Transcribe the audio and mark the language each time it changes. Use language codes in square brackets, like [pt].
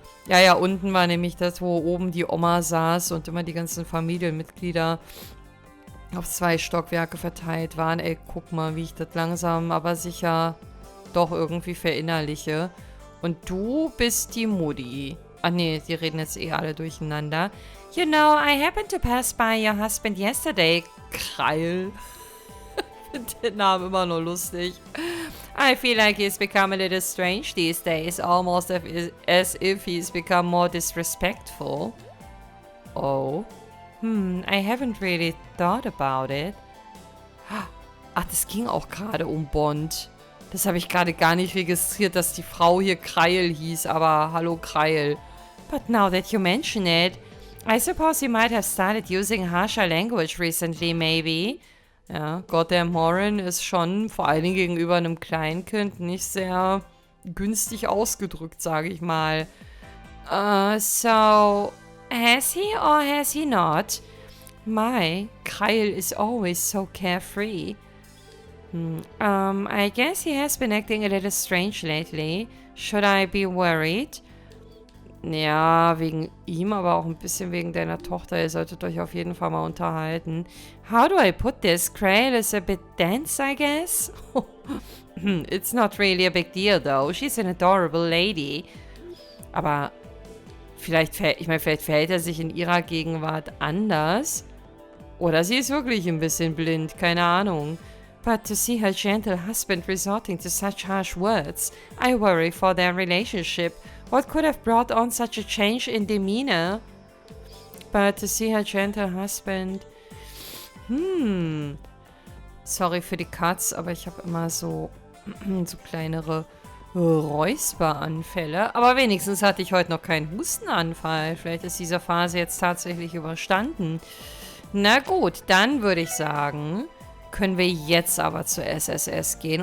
[de] Ja, unten war nämlich das, wo oben die Oma saß und immer die ganzen Familienmitglieder auf 2 Stockwerke verteilt waren. Ey, guck mal, wie ich das langsam, aber sicher doch irgendwie verinnerliche. Und du bist die Mutti. Ach nee, die reden jetzt eh alle durcheinander. [en] You know, I happened to pass by your husband yesterday. [de] Kreil. Ich finde den Namen immer nur lustig. [en] I feel like he's become a little strange these days. Almost as if he's become more disrespectful. Oh. I haven't really thought about it. [de] Ach, das ging auch gerade um Bond. Das habe ich gerade gar nicht registriert, dass die Frau hier Kreil hieß, aber hallo Kreil. [en] But now that you mention it, I suppose he might have started using harsher language recently, maybe. [de] Ja, [en] goddamn [de] Morin ist schon, vor allen Dingen gegenüber einem Kleinkind, nicht sehr günstig ausgedrückt, sage ich mal. [en] So, has he or has he not? My, Kyle is always so carefree. I guess he has been acting a little strange lately. Should I be worried? [de] Ja, wegen ihm, aber auch ein bisschen wegen deiner Tochter. Ihr solltet euch auf jeden Fall mal unterhalten. [en] How do I put this? Krail is a bit dense, I guess? It's not really a big deal, though. She's an adorable lady. [de] Aber vielleicht verhält er sich in ihrer Gegenwart anders. Oder sie ist wirklich ein bisschen blind, keine Ahnung. [en] But to see her gentle husband resorting to such harsh words, I worry for their relationship. What could have brought on such a change in demeanor? But to see her gentle husband... [de] Sorry für die Cuts, aber ich habe immer so kleinere Räusperanfälle. Aber wenigstens hatte ich heute noch keinen Hustenanfall. Vielleicht ist diese Phase jetzt tatsächlich überstanden. Na gut, dann würde ich sagen, können wir jetzt aber zur SSS gehen.